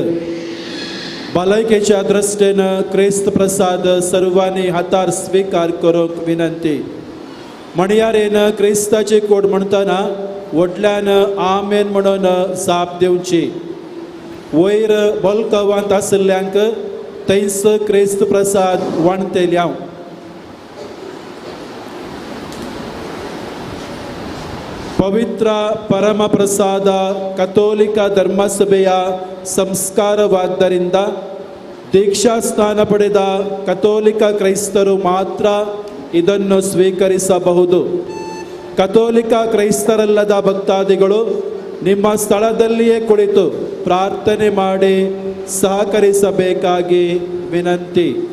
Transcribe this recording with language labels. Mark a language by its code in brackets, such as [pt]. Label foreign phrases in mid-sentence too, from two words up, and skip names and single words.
[kok] भलायकेच्या दृश्टेन क्रिस्त प्रसाद सर्वांनी हातार स्वीकार करूंक विनंती. म्हणयारेन क्रिस्ताची कोड म्हणटना व्हडल्यान आमेन म्हणून जाप दिवची. वयर बलकवांत आशिल्ल्यांक थंयच क्रिस्त प्रसाद वाणतेल्या. [kn] ಪವಿತ್ರ ಪರಮ ಪ್ರಸಾದ ಕಥೋಲಿಕ ಧರ್ಮಸಭೆಯ ಸಂಸ್ಕಾರವಾದ್ದರಿಂದ ದೀಕ್ಷಾ ಸ್ನಾನ ಪಡೆದ ಕಥೋಲಿಕ ಕ್ರೈಸ್ತರು ಮಾತ್ರ ಇದನ್ನು ಸ್ವೀಕರಿಸಬಹುದು. ಕಥೋಲಿಕ ಕ್ರೈಸ್ತರಲ್ಲದ ಭಕ್ತಾದಿಗಳು ನಿಮ್ಮ ಸ್ಥಳದಲ್ಲಿಯೇ ಕುಳಿತು ಪ್ರಾರ್ಥನೆ ಮಾಡಿ ಸಹಕರಿಸಬೇಕಾಗಿ ವಿನಂತಿ.